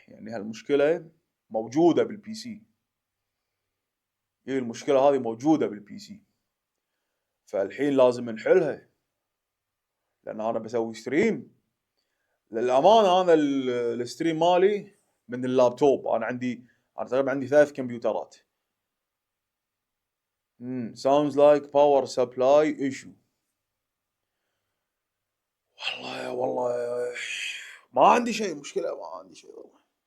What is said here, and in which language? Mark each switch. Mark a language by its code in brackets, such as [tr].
[ar] يعني هالمشكلة موجودة بالبي سي. هي المشكلة هذه موجودة بالبي سي، فالحين لازم نحلها، لأن أنا بسوي ستريم. للأمانة أنا الستريم مالي من اللابتوب. أنا تقريبا عندي 3 كمبيوترات. [en] sounds like power supply issue. [ar] والله ما عندي شيء مشكلة، ما عندي شيء والله.